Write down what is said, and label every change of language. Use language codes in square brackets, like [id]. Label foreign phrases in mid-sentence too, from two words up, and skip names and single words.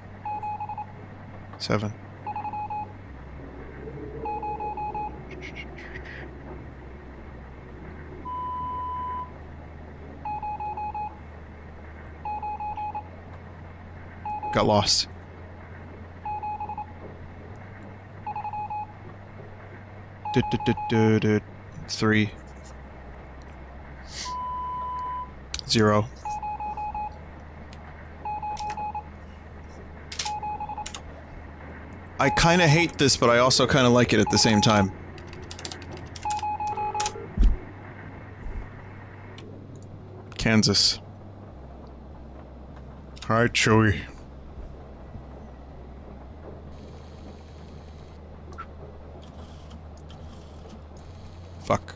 [en] 7. Got lost. Du-du-du-du-du. 3. 0. I kinda hate this, but I also kinda like it at the same time. Kansas. Hi, Chewie. Fuck.